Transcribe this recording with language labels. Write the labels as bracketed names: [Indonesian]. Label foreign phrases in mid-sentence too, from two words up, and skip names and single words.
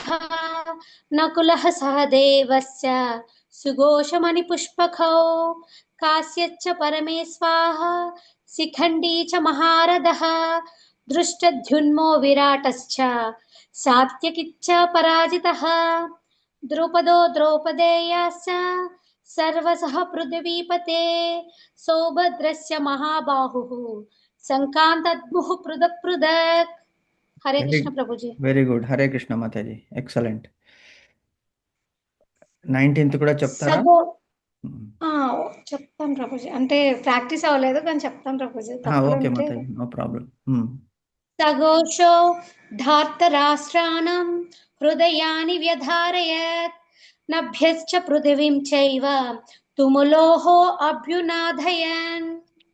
[Sanskrit] నకులః సహదేవస్య సుఘోషమణి పుష్పకౌ కాశ్యచ్చ పరమేస్వాహ శిఖండీ చ మహారథః దృష్టద్యుమ్నో విరాటశ్చ సాత్యకిచ్చ పరాజితః ద్రుపదో ద్రౌపదేయాశ్చ सर्वसः पृथिवीपते सौभद्रस्य महाबाहुः संकान्तद्मुः पृथक् पृथक्. [Hindi] हरे कृष्ण प्रभुजी. [English] Very good. [Telugu] హరే కృష్ణ మాతాజీ, ఎక్సలెంట్. 19th కూడా చెప్తారా? చెప్తాను ప్రభుజీ, అంటే ప్రాక్టీస్ అవ్వలేదు కానీ చెప్తాను ప్రభుజీ. ఓకే మాతాజీ, [English] No problem. [Sanskrit] సఘోషో ధార్తరాష్ట్రాణం హృదయాని వ్యధారయత్ నభ్యశ్చ పృథివీం చైవ తుములోహో అభ్యునాదయన్.